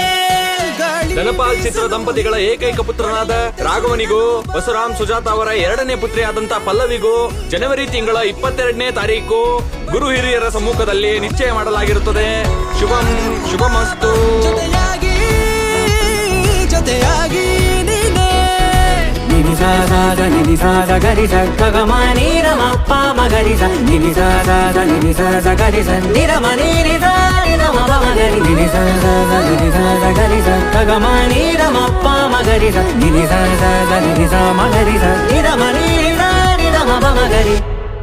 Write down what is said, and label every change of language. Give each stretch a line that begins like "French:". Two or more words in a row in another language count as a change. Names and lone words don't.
Kannada: ಧನಪಾಲ್ ಚಿತ್ರ ದಂಪತಿಗಳ ಏಕೈಕ ಪುತ್ರನಾದ ರಾಘವನಿಗೂ ಬಸವರಾಮ್ ಸುಜಾತ ಅವರ ಎರಡನೇ ಪುತ್ರಿಯಾದಂತ ಪಲ್ಲವಿಗೂ ಜನವರಿ ತಿಂಗಳ 22ನೇ ತಾರೀಕು ಗುರು ಹಿರಿಯರ ಸಮ್ಮುಖದಲ್ಲಿ ನಿಶ್ಚಯ ಮಾಡಲಾಗಿರುತ್ತದೆ.
Sanskrit: ಶುಭಂ ಶುಭಮಸ್ತು.
Kannada: ಜೊತೆಯಾಗಿ ಜೊತೆಯಾಗಿ ನೀನೇ. ನಿನಿ ಸಾದ ನಿನಿ ಸಾದ ಗರಿ ಸಗಮ ನೀರಮಪ್ಪ ಮಗರಿ ಸ ನಿನಿ ಸಾದ ನಿನಿ ಸಾದ ಗರಿ ಸ ನಿರಮ ನೀರಿ ಮಗ ಮಗರಿ ನಿನಿ ಸಾದ ನಿನಿ ಸಾದ ಗರಿ ಸಗಮ ನೀರಮಪ್ಪ ಮಗರಿ ಸ ನಿನಿ ಸಾದ ನಿನಿ ಸ ಮಗರಿ ಸ ನಿರಮ ನೀರಿ ಮಗ ಮಗರಿ.